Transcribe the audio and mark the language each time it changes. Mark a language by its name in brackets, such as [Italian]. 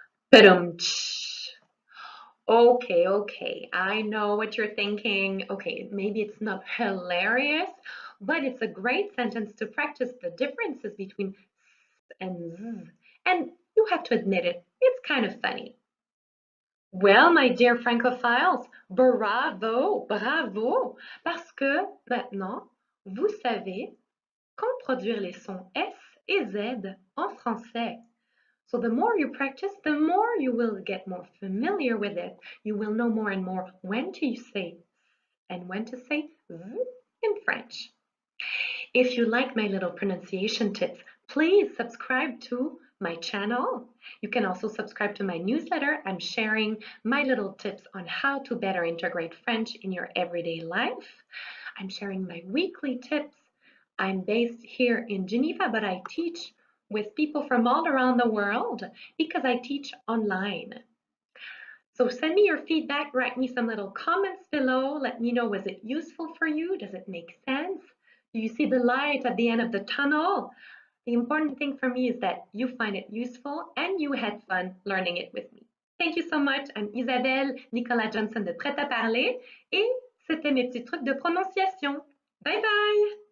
[English] Padum-tsh. Okay, I know what you're thinking. Okay, maybe it's not hilarious, but it's a great sentence to practice the differences between s and z. And you have to admit it, it's kind of funny. Well, my dear francophiles, [French] bravo, bravo, parce que maintenant, vous savez quand produire les sons S et Z en français. [English] So the more you practice, the more you will get more familiar with it. You will know more and more when to say and when to say z in French. If you like my little pronunciation tips, please subscribe to my channel. You can also subscribe to my newsletter. I'm sharing my little tips on how to better integrate French in your everyday life. I'm sharing my weekly tips. I'm based here in Geneva, but I teach with people from all around the world because I teach online. So send me your feedback, write me some little comments below. Let me know, was it useful for you? Does it make sense? Do you see the light at the end of the tunnel? The important thing for me is that you find it useful and you had fun learning it with me. Thank you so much. [French] I'm Isabelle Nicolas Johnson de Prêt à Parler et c'était mes petits trucs de prononciation. Bye bye!